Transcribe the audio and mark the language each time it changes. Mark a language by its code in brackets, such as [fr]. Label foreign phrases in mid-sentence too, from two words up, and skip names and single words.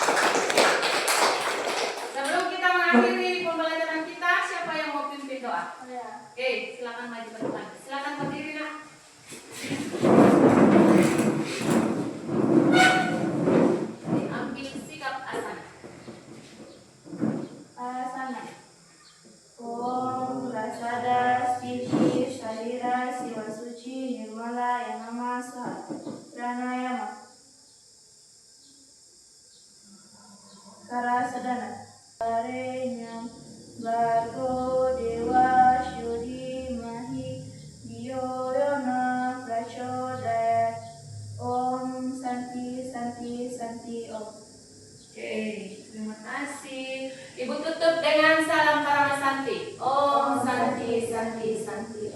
[id] Sebelum kita mengakhiri pembelajaran kita, siapa yang mau pimpin doa? Oke, silakan maju ke depan. Silakan berdiri, Nak. Ambil sikap asana. Asana. [sa] Om Rasada Stichi Sharira Siva Suci Nirmala Yanama Swaha Pranayama Karasadana Arenya Bargo Dewa Shuri Mahi Diyoyona Prachodaya Om Santi Santi Santi Om. [id] Oke, terima kasih. Ibu tutup dengan salam Paramasanti. [sa] Om Santi Santi Santi.